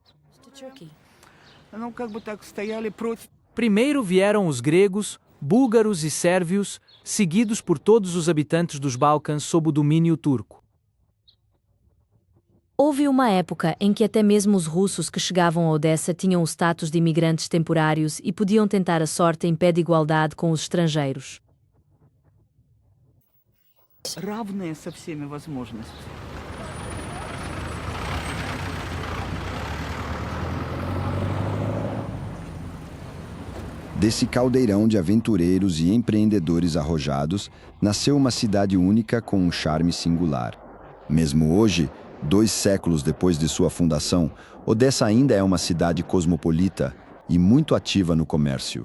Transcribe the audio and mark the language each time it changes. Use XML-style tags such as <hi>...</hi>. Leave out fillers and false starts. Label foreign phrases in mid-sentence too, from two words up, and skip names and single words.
<pt>Primeiro vieram os gregos, búlgaros e sérvios, seguidos por todos os habitantes dos Balcãs sob o domínio turco. Houve uma época em que até mesmo os russos que chegavam a Odessa tinham o status de imigrantes temporários e podiam tentar a sorte em pé de igualdade com os estrangeiros.</pt> <ru>Равные со всеми возможностями.</ru> <pt>Desse caldeirão de aventureiros e empreendedores arrojados, nasceu uma cidade única com um charme singular. Mesmo hoje, 2 séculos depois de sua fundação, Odessa ainda é uma cidade cosmopolita e muito ativa no comércio.</pt>